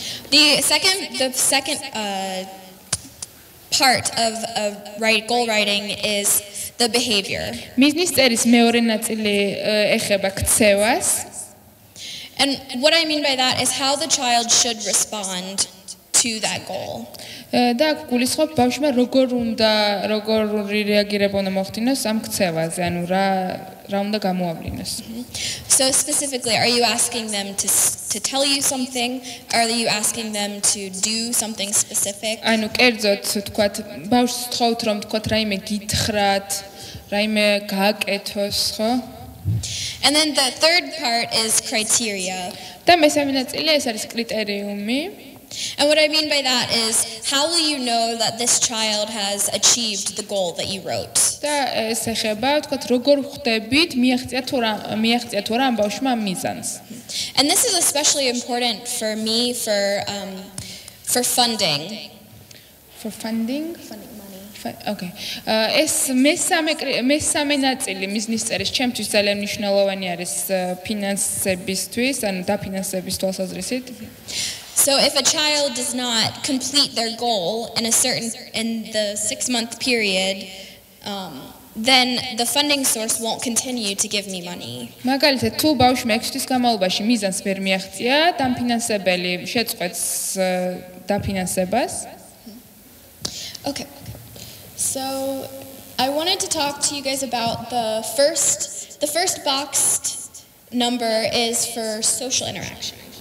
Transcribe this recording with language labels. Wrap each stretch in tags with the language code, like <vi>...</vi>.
<en>The second part of goal writing is the behavior.</en> <ka>მიზნის წერის მეორე ნაწილი ეხება ქცევას.</ka> <en>And what I mean by that is how the child should respond to that goal.</en> <ka>და გულისხმობ ბავშვმა როგორ რეაგირება უნდა მოხდინოს ამ ქცევაზე, ანუ რა უნდა გამოავლინოს.</ka> <en>So specifically, are you asking them to tell you something? Are you asking them to do something specific?</en> <ka>ანუ კერძოდ, თქვათ, ბავშვს თხოვთ, რომ თქვათ, რაიმე გითხრათ, რაიმე გააკეთოს, ხო?</ka> <en>And then the third part is criteria.</en> <ka>და მესამე ნაწილი ეს არის კრიტერიუმი.</ka> <en>And what I mean by that is how will you know that this child has achieved the goal that you wrote?</en> <ka>და ეს ეხება, თქვათ, როგორ ხვდებით, მიაღწია თუ რა ამ ბავშვმა ამ მიზანს.</ka> <en>And this is especially important for me for funding. For funding? Funding money. Okay.</en> <ka>ეს მესამე ნაწილი მიზნის წერის ჩემთვის ძალიან მნიშვნელოვანი არის ფინანსებისთვის, ანუ დაფინანსების თვალსაზრისით.</ka> <en>So if a child does not complete their goal in the 6-month period, then the funding source won't continue to give me money.</en> <ka>მაგალითად, თუ ბავშვი 6 თვის განმავლობაში მიზანს ვერ მიაღწია, დამფინანსებელი შეწყვეტს დაფინანსებას.</ka> <en>Okay. So I wanted to talk to you guys about the first boxed number is for social interaction.</en>